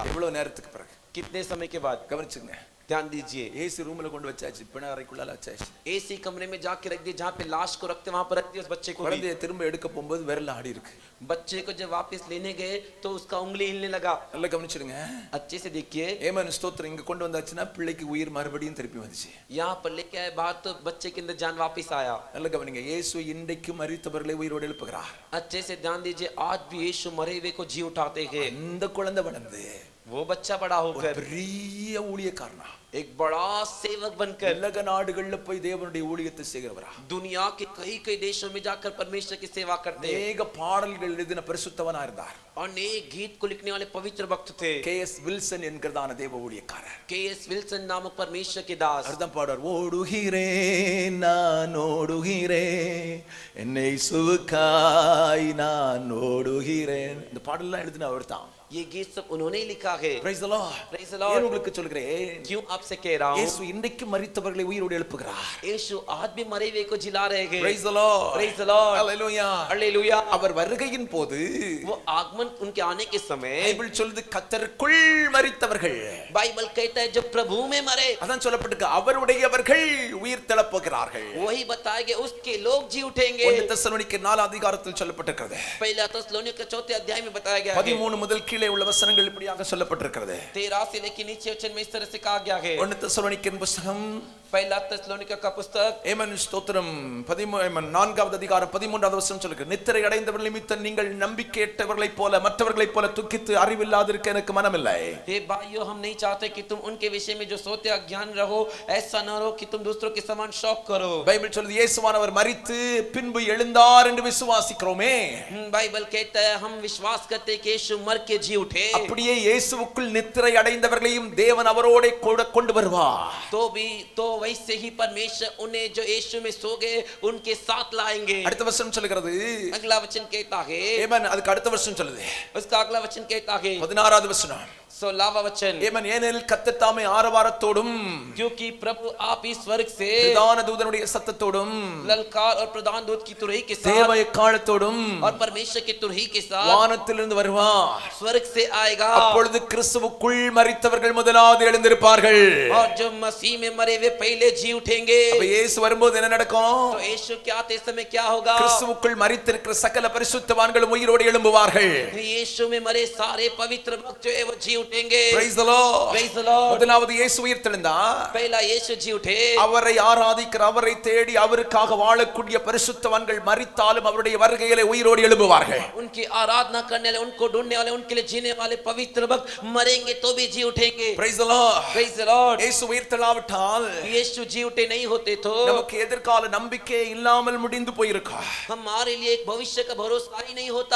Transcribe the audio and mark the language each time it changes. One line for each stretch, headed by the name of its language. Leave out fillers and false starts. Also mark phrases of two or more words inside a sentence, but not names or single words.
Tamil: எவ்வளவு நேரத்துக்கு பிறகு?
Hindi: कितने समय के बाद?
Tamil: கவனிச்சுங்க.
Hindi: ध्यान दीजिए।
Tamil: ஏசி ரூம்ல கொண்டு வச்சாச்சு, பிண அறைக்குள்ளால வச்சாச்சு.
Hindi: एसी कमरे में जाके रख दिए, जहाँ पे लाश को रखते वहां पर रख दिए उस बच्चे को भी।
Tamil: குழந்தையை திரும்ப எடுக்க போகும்போது விரல் ஆடி இருக்கு.
Hindi: बच्चे को जब वापस लेने गए तो उसका उंगली हिलने लगा।
Tamil: நல்லா கவனிச்சிடுங்க.
Hindi: अच्छे से देखिए।
Tamil: ஏமன் ஸ்தோத்திரம். இங்க கொண்டு வந்தாச்சுன்னா பிள்ளைக்கு உயிர் மறுபடியும் திருப்பி வந்துச்சு.
Hindi: यहाँ पर लेके आए बाहर तो बच्चे के अंदर जान वापस आया।
Tamil: நல்லா கவனிங்க. இயேசு இன்றைக்கு மரித்தவர்களை உயிரோடு எழுப்புகிறார்.
Hindi: अच्छे से ध्यान दीजिए, आज भी यीशु मरे हुए को जी उठाते हैं।
Tamil: இந்த குழந்தை வளர்ந்து
Hindi: वो बच्चा बड़ा होकर
Tamil: பெரிய ஊழியக்காரனா,
Hindi: एक बड़ा सेवक बनकर
Tamil: உலக நாடுகள்ல போய் தேவனுடைய ஊழியத்தை செய்கிறவரா,
Hindi: दुनिया के कई कई देशों में जाकर परमेश्वर की सेवा करते हैं।
Tamil: அநேக பாடல்கள் எழுதின பரிசுத்தவனா இருந்தார்.
Hindi: अनेक गीत को लिखने वाले पवित्र भक्त थे।
Tamil: K.S. வில்சன் என்கிறதான தேவ ஊழியக்காரர்.
Hindi: K.S. विल्सन नामक परमेश्वर के दास।
Tamil: அர்த்தம் பாடுவார். ஓடுகிறேன் நான் ஓடுகிறேன், என்னை சுவுக்காய் நான் ஓடுகிறேன். இந்த பாடல்லாம் எழுதின அவர் தான்.
Hindi: ये गीत सब उन्होंने लिखा है।
English: Praise the Lord. Praise the Lord।
Tamil: ஏன் உங்களுக்கு சொல்கிறேன்?
Hindi: क्यों आपसे कह रहा हूँ?
Tamil: இயேசு இன்றைக்கு மரித்தவர்களை உயிரோடு எழுப்புகிறார்.
Hindi: यीशु आज भी मरे हुए को जिला रहे हैं।
English: Praise the Lord. Praise the Lord। Hallelujah. Hallelujah।
Tamil: அவர் வருகையின் போது
Hindi: वो आगमन उनके आने के समय
Tamil: பைபிள் சொல்லுது கர்த்தருக்குள் மரித்தவர்கள்.
Hindi: बाइबल कहता है जो प्रभु में मरे,
Tamil: அதான் சொல்லப்பட்டிருக்கு, அவருடையவர்கள் உயிர் தெழப்போகிறார்கள்.
Hindi: वही बताया गया उसके लोग जी उठेंगे।
Tamil: 1 தெசலோனிக்கர் 4 அதிகாரத்தில் சொல்லப்பட்டிருக்கிறது.
Hindi: पहला तेसलोनिके 4 अध्याय में बताया गया है।
Tamil: 13 முதல் கீழே உள்ள வசனங்கள் இப்படியாக சொல்லப்பட்டிருக்கிறது.
Hindi: 13 से लेकर नीचे वचन में इस तरह से कहा गया है।
Tamil: 1 தெசலோனிக்கர் புத்தகம்
Hindi: पहला तेसलोनिके का पुस्तक
Tamil: ஏமன் ஸ்தோத்திரம் 4வது அதிகாரம் 13வது வசனம் சொல்லுகிறது. நித்திரை அடைந்தவர்கள் நிமித்தம் நீங்கள் நம்பிக்கையற்றவர்களைப் போல மற்றவர்களைப் போல துக்கித்து அறிவில்லாதிருக்க எனக்கு மனமில்லை.
Hindi: हे भाइयों, हम नहीं चाहते कि तुम उनके विषय में जो सोते अज्ञान रहो, ऐसा न रहो कि तुम दूसरों के समान शौक करो।
Tamil: பைபிள் சொல்லுது இயேசுவானவர் மரித்து பின்பு எழுந்தார் என்று விசுவாசிக்கிறோமே.
Hindi: बाइबल कहता है हम विश्वास करते हैं कि यीशु मर के जी उठे।
Tamil: அப்படியே இயேசுவுக்குள் நித்திரை அடைந்தவர்களையும் தேவன் அவரோட கூட கொண்டு வருவார்.
Hindi: तो वैसे ही परमेश्वर उन्हें जो यीशु में सो गए उनके साथ लाएंगे।
Tamil: அடுத்த வசனம் சொல்லுகிறது.
Hindi: अगला वचन कहता है,
Tamil: ஏமன் அதுக்கு அடுத்த வசனம் சொல்லுது.
Hindi: उसका अगला वचन कहता है
Tamil: 16வது வசனம்.
Hindi: 16वां वचन,
Tamil: ஏமன் ஏனெனில் கர்த்தர் தாமே ஆரவாரத்தோடும்
Hindi: क्योंकि प्रभु आप ही स्वर्ग से
Tamil: பிரதான தூதனுடைய சத்தத்தோடும்
Hindi: ललकार और प्रधान दूत की तुरही के
Tamil: தேவ
Hindi: साथ
Tamil: எக்காளத்தோடும்
Hindi: और परमेश्वर की तुरही के साथ
Tamil: வானத்திலிருந்து வருவார்.
Hindi: स्वर्ग से आएगा।
Tamil: அப்பொழுது கிறிஸ்துவுக்குள் மரித்தவர்கள் முதலாவது எழுந்திருப்பார்கள்.
Hindi: और जो मसीह में मरे वे पहले जी उठेंगे।
Tamil: அப்ப இயேசு வரும்போது என்ன நடக்கும்?
Hindi: तो यीशु के आते समय क्या होगा?
Tamil: கிறிஸ்துவுக்குள் மரித்திருக்கிற சகல பரிசுத்தவான்களும் உயிரோடு எழும்புவார்கள்.
Hindi: यीशु में मरे सारे पवित्र भक्त जो है वो जी उठेंगे।
English: Praise the Lord. Praise the Lord।
Tamil: முதலாவது இயேசு உயிர்த்தெழுந்தார்.
Hindi: पहला यीशु जी उठे।
Tamil: அவரை ஆராதிக்கிற அவரை தேடி அவருக்காக வாழக்கூடிய பரிசுத்தவான்கள் மரித்தாலும் அவருடைய வருகையிலே உயிரோடு எழும்புவார்கள்.
Hindi: उनकी आराधना करने वाले, उनको ढूंढने वाले, उनके लिए जीने वाले पवित्र भक्त मरेंगे तो भी जी उठेंगे।
English: Praise the Lord. Praise the Lord।
Tamil: இயேசு உயிர்த்தெழாவிட்டால்
Hindi: यीशु जी उठे नहीं होते तो
Tamil: நமக்கு எதிர்கால நம்பிக்கை இல்லாமல் முடிந்து போயிருக்கும்.
Hindi: हमारे लिए एक भविष्य का भरोसा ही नहीं होता।